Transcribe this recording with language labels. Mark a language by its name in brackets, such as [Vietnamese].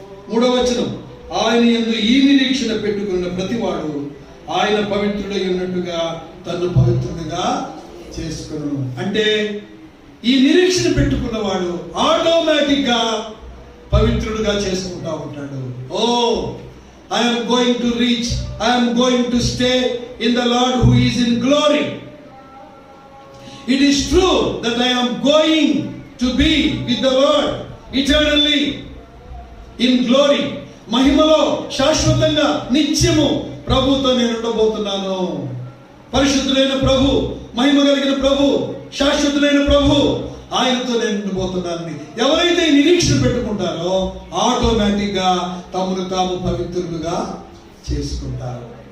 [Telugu] మూడవ వచనం, ఆయన యందు ఈ నిరీక్షణ పెట్టుకున్న ప్రతివాడు ఆయన పవిత్రుడై ఉన్నట్టుగా తను పవిత్రుడిగా చేసుకును. అంటే ఈ నిరీక్షణ పెట్టుకున్నవాడు ఆటోమేటిక్ గా పవిత్రుడిగా చేసుకుంటా ఉంటాడు. [English] Oh, I am going to reach, I am going to stay in the Lord who is in glory. It is true that I am going to be with the Lord eternally in glory. [Telugu] మహిమలో శాశ్వతంగా నిత్యము ప్రభుతో నేను ఉండబోతున్నాను. పరిశుద్ధులైన ప్రభు, మహిమ కలిగిన ప్రభు, శాశ్వతులైన ప్రభు, ఆయనతో నేను ఉండబోతున్నాను. ఎవరైతే నిరీక్షణ పెట్టుకుంటారో ఆటోమేటిక్ గా తమను తాము పవిత్రులుగా చేసుకుంటారు.